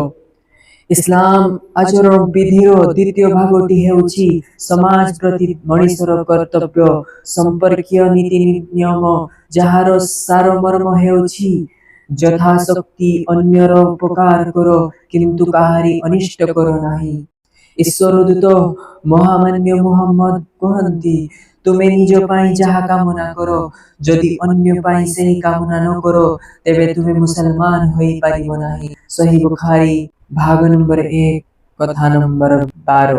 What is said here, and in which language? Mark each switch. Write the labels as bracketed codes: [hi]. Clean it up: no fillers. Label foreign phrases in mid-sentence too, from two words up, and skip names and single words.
[or] ଇସଲାମ ଆଚରଣ ବିଧିର ଦ୍ୱିତୀୟ ଭାଗଟି ହେଉଛି ସମାଜ ପ୍ରତି ମଣିଷର କର୍ତ୍ତବ୍ୟ ସମ୍ପର୍କୀୟ ନୀତି ନିୟମ ଯାହାର ସାରମର୍ମ ହେଉଛି ଯଥାଶକ୍ତି ଅନ୍ୟର ଉପକାର କରୋ କିନ୍ତୁ କାହାରି ଅନିଷ୍ଟ କରୋ ନାହିଁ। ଈଶ୍ୱରଦୂତ ମହାମାନ୍ୟ ମୁହମ୍ମଦ କହନ୍ତି, ତୁମେ ନିଜ ପାଇଁ ଯାହା କାମନା କର, ଯଦି ଅନ୍ୟ ପାଇଁ ସେହି କାମନା ନ କର, ତେବେ ତୁମେ ମୁସଲମାନ ହୋଇପାରିବ ନାହିଁ। ସହି ବୁଖାରୀ ଭାଗ ନମ୍ବର 1 କଥା ନମ୍ବର 12।